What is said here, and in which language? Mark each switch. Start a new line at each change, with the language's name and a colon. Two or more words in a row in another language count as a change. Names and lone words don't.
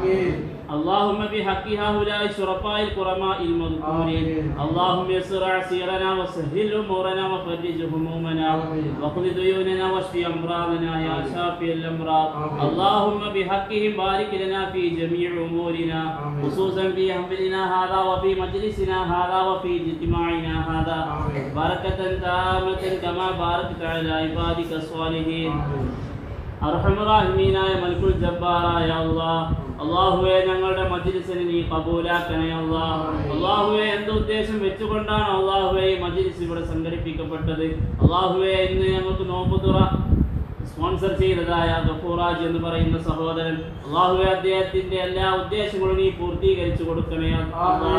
Arabic: اللهم بحق هؤلاء الشرفاء الكرماء المذكورين اللهم يسر عسيرنا وسهل أمورنا وفرج همومنا واقض ديوننا واشف أمراضنا يا شافي الأمراض. اللهم بحقهم بارك لنا في جميع أمورنا خصوصا في حفلنا هذا وفي مجلسنا هذا وفي اجتماعنا هذا بركة تامة كما باركت على عبادك الصالحين.
Malayalam: അർഹമറാഹിമീനായ മൽക്കുൽ ജബ്ബാറായ അല്ലാഹ്, അല്ലാഹുവേ ഞങ്ങളുടെ മജ്ലിസിനെ നീ ഖബൂലാക്കണേ അല്ലാഹ്. അല്ലാഹുവേ എന്ത് ഉദ്ദേശം വെച്ചുകൊണ്ടാണ് അല്ലാഹുവേ ഈ മജ്ലിസ് ഇവിടെ സംഘടിപ്പിക്കപ്പെട്ടത്? അല്ലാഹുവേ ഇന്ന് ഞങ്ങൾക്ക് നോമ്പുതുറ സ്പോൺസർ ചെയ്തതായ ഗഫൂറാജ് എന്ന് പറയുന്ന സഹോദരൻ, അല്ലാഹുവേ അദ്ദേഹത്തിന്റെ എല്ലാ ഉദ്ദേശങ്ങളും നീ പൂർത്തീകരിച്ചു കൊടുക്കണേ അല്ലാഹ്.